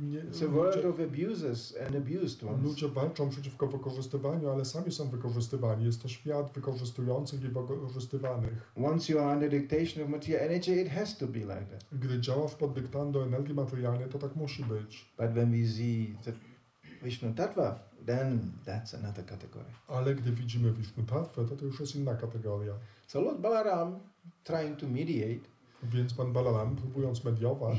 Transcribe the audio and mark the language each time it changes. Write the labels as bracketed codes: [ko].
[en] It's a world of abusers and abused ones. [pl] Ludzie walczą przeciwko wykorzystywaniu, ale sami są wykorzystywani. Jest to świat wykorzystujących i wykorzystywanych. [en] Once you are under dictation of material energy, it has to be like that. [pl] Gdy działasz pod dyktando energii materialnej, to tak musi być. [en] But when we see the Vishnu Tattva, then that's another category. [pl] Ale gdy widzimy Vishnu Tattvę, to już jest inna kategoria. [en] So Lord Balaram, trying to mediate, [pl] Więc pan Balaram, próbując mediować,